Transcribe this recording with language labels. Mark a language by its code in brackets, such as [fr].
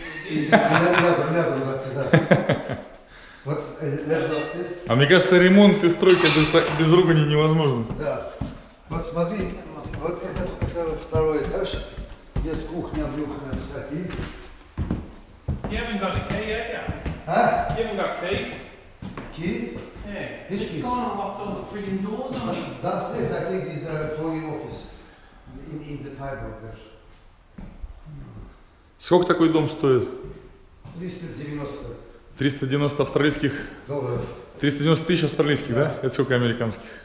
[ru] Не надо ругаться, да. Вот лежал здесь. А мне кажется, ремонт и стройка без ругани невозможно. Да. Вот смотри, вот это второй этаж. Здесь кухня, брюхня, всякие. [en] You haven't got a key, have you? Huh? You haven't got keys? Keys? Yeah. Which It's keys? gone and locked all the frigging doors on me. Downstairs, I think, is the Tory office. In the table there. [ru] Сколько такой дом стоит? 390 390 австралийских... долларов. 390 тысяч австралийских, да? Это сколько американских?